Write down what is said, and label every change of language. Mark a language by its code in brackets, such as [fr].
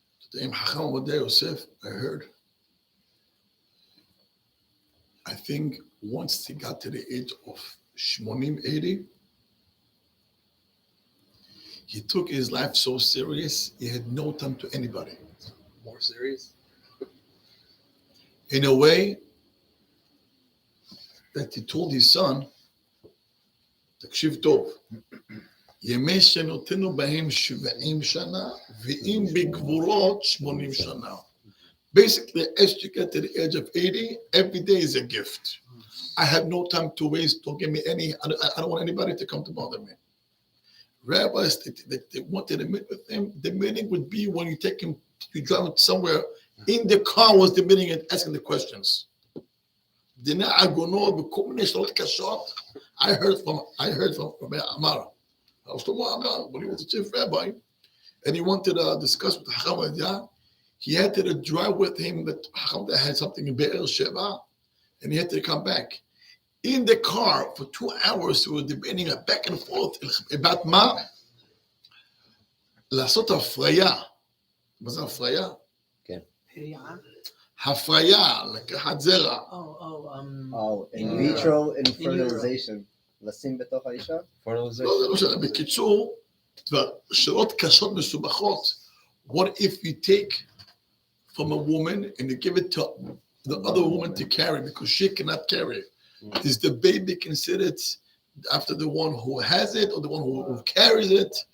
[en] Today, Chacham Ovadia Yosef, I heard, I think once he got to the age of 80, he took his life so serious, he had no time to anybody. More serious? [he] In a way that he told his son, תקשיב טוב, ימי שנותינו בהם 70 שנה, ואם בגבורות 80 שנה. [en] Basically, as you get to the age of 80, every day is a gift. I have no time to waste. Don't give me any, I don't want anybody to come to bother me. Rabbis, they wanted to meet with him. The meeting would be when you take him, you drive him somewhere. In the car was the meeting and asking the questions. I heard from Rabbi Amar. I was told Amar, when he was the chief rabbi, and he wanted to discuss with Chacham Ovadia. He had to drive with him that Chacham had something in Be'er Sheva, and he had to come back. In the car for 2 hours, we were debating back and forth about מה? [he] לעשות הפריה. מה זה הפריה? כן. הפריה, לקחת זרע. [en] In vitro and fertilization. לשים בתוך האישה? [he] לא, זה לא משנה. בקיצור, שאלות קשות מסובכות. [en] What if you take from a woman and you give it to the other woman to carry because she cannot carry it? Is the baby considered after the one who has it or the one who carries it?